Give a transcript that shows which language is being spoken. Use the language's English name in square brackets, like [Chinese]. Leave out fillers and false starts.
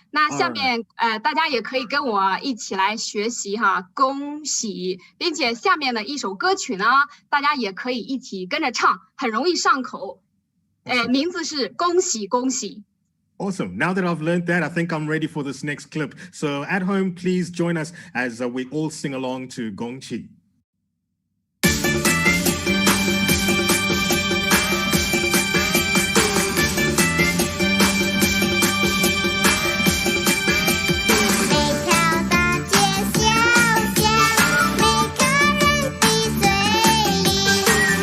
[Chinese] 那下面大家也可以跟我一起来学习哈，恭喜，并且下面的一首歌曲呢，大家也可以一起跟着唱，很容易上口。名字是恭喜恭喜。 [English] Awesome. Now that I've learned that, I think I'm ready for this next clip. So at home, please join us as we all sing along to Gong XI. [Chinese] 每条大街小巷，每个人的嘴里。